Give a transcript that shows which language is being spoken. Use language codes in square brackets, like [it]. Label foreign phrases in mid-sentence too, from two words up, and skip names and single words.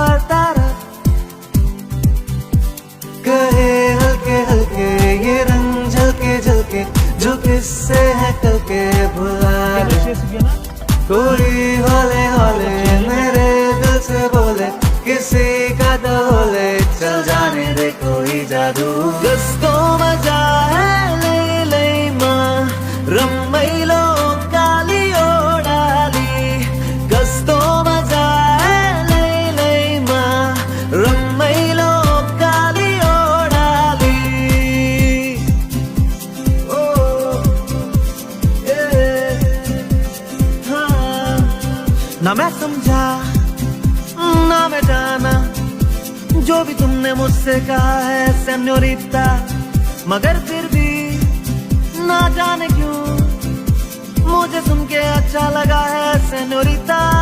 [hi] कहे हल्के हल्के ये रंग झलके झलके जो किससे है कल के भुला. कोई हौले हौले मेरे दिल से बोले, किसी का तो बोले चल जाने दे कोई जादू. [ne] कस्तो मजा है लैलैमा रमाइलो काली ओडाली. कस्तो मजा है लैलैमा रमाइलो काली ओडाली. [hi] ओ हाँ, ना मैं समझा ना मैं जाना जो भी तुमने मुझसे कहा है सेन्योरिटा, मगर फिर भी ना जाने क्यों मुझे सुन के अच्छा लगा है सेन्योरिटा.